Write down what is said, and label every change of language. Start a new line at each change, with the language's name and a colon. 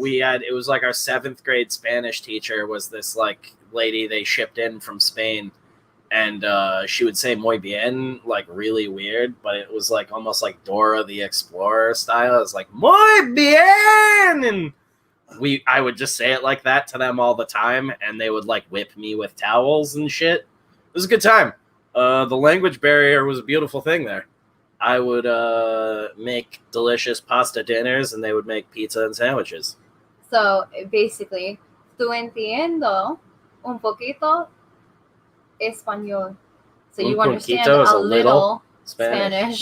English: It was like our 7th grade Spanish teacher was this like lady they shipped in from Spain, and she would say
Spanish: muy bien,
English: like really weird, but it was like almost like Dora the Explorer style. It was like muy bien, and I would just say it like that to them all the time, and they would like whip me with towels and shit. It was a good time. The language barrier was a beautiful thing there. I would make delicious pasta dinners, and they would make pizza and sandwiches. So basically,
Spanish: tú entiendo un poquito español.
English: So you understand a little Spanish.